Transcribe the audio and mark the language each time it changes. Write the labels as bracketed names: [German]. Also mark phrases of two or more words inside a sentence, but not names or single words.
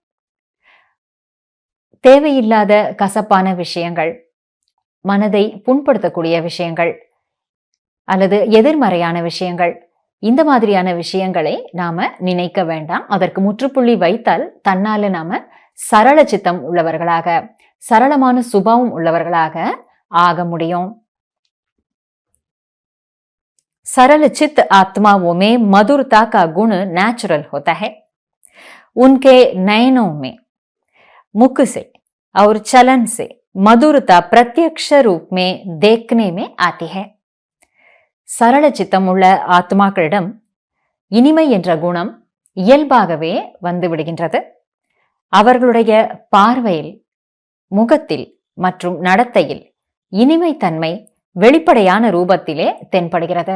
[Tamil] தேவையில்லாத கசப்பான விஷயங்கள், மனதை புண்படுத்தக்கூடிய விஷயங்கள் அல்லது எதிர்மறையான விஷயங்கள், இந்த மாதிரியான விஷயங்களை நாம நினைக்க வேண்டாம். அதற்கு முற்றுப்புள்ளி வைத்தால் தன்னால நாம சரள சித்தம் உள்ளவர்களாக, சரளமான சுபாவம் உள்ளவர்களாக ஆக முடியும். [Hindi] सरल चित्त आत्माओं में मधुरता का गुण नेचुरल होता है। उनके नयनों में, मुख से और चलन से मधुरता प्रत्यक्ष रूप में देखने में आती है। [Tamil] சரள சித்தமுள்ள ஆத்மாக்களிடம் இனிமை என்ற குணம் இயல்பாகவே வந்து விடுகின்றது. அவர்களுடைய பார்வையில், முகத்தில் மற்றும் நடத்தையில் இனிமை தன்மை வெளிப்படையான ரூபத்திலே தென்படுகிறது.